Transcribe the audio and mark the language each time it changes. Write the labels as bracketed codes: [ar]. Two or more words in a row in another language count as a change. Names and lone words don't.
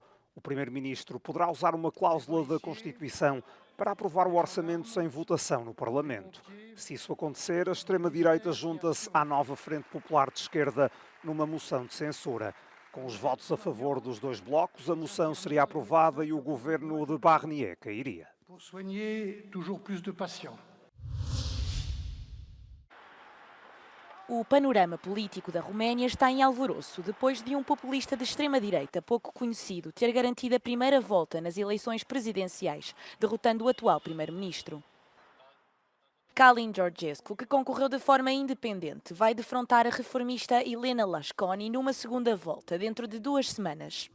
[pt] O primeiro-ministro poderá usar uma cláusula da Constituição para aprovar o orçamento sem votação no Parlamento. Se isso acontecer, a extrema-direita junta-se à nova Frente Popular de Esquerda numa moção de censura. Com os votos a favor dos dois blocos, a moção seria aprovada e o governo de Barnier cairia. [fr] Pour soigner toujours plus de patients. [pt] O panorama político da Roménia está em alvoroço depois de um populista de extrema-direita pouco conhecido ter garantido a primeira volta nas eleições presidenciais, derrotando o atual primeiro-ministro. Calin Georgescu, que concorreu de forma independente, vai defrontar a reformista Elena Lasconi numa segunda volta dentro de 2 semanas.